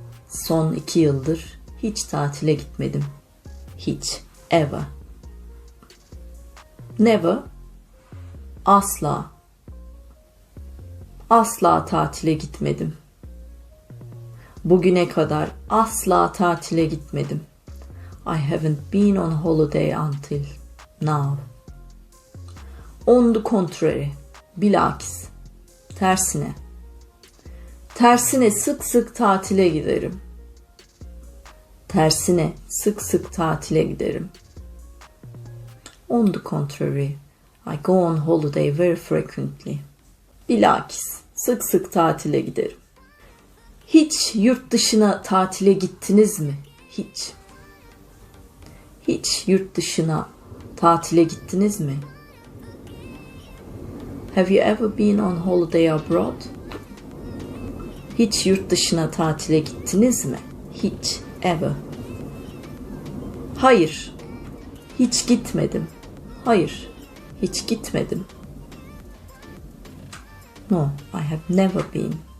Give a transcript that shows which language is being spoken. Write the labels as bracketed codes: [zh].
[tr] Son 2 yıldır hiç tatile gitmedim. Hiç. Ever. [en] Never. Asla. [tr] Asla tatile gitmedim. Bugüne kadar asla tatile gitmedim. [en] I haven't been on holiday until now. On the contrary. [tr] Bilakis. Tersine. Tersine sık sık tatile giderim. Tersine sık sık tatile giderim. [en] On the contrary, I go on holiday very frequently. [tr] Bilakis sık sık tatile giderim. Hiç yurt dışına tatile gittiniz mi? Hiç. Hiç yurt dışına tatile gittiniz mi? [en] Have you ever been on holiday abroad? [tr] Hiç yurt dışına tatile gittiniz mi? Hiç. Ever. Hayır. Hiç gitmedim. Hayır. Hiç gitmedim. [en] No, I have never been.